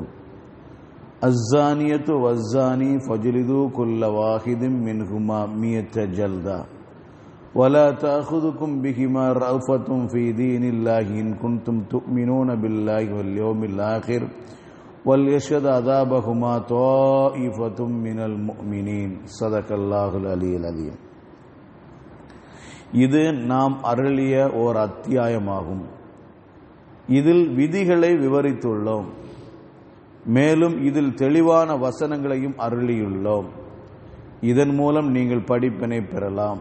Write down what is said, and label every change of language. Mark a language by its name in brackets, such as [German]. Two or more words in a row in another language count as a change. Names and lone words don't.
[Arabic] الزانية والزاني فاجلدوا كل واحد منهما 100 جلدة ولا تأخذكم بهما رأفة في دين الله إن كنتم تؤمنون بالله واليوم الآخر وليشهد عذابهما طائفة من المؤمنين. صدق الله العلي العظيم. [Tamil] இது நாம் அருளிய ஓர் அத்தியாயமாகும். இதில் விதிகளை விவரித்துள்ளோம். மேலும் இதில் தெளிவான வசனங்களையும் அருளியுள்ளோம். இதன் மூலம் நீங்கள் படிப்பினை பெறலாம்.